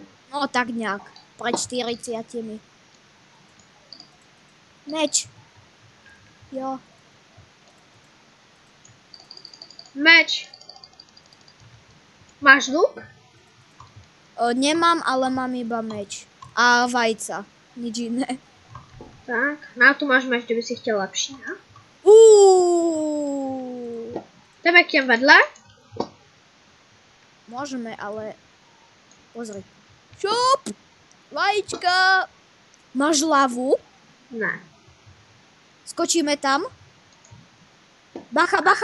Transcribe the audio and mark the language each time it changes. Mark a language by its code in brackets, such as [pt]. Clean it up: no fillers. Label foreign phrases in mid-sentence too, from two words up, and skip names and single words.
[sk] No, tak nejak. Pred 40. Meč. [cs] Jo. [sk] Meč. Máš luk? Nemám, ale mám iba meč. A vajca. Nič iné. [cs] Tak, no tu máš meč, kdyby si chtěl lepší, ne? Jdeme k těm vedle? [sk] Môžeme, ale... Pozri. Šup! Vajíčka! Máš lavu? [cs] Ne. Skočíme tam? Bacha.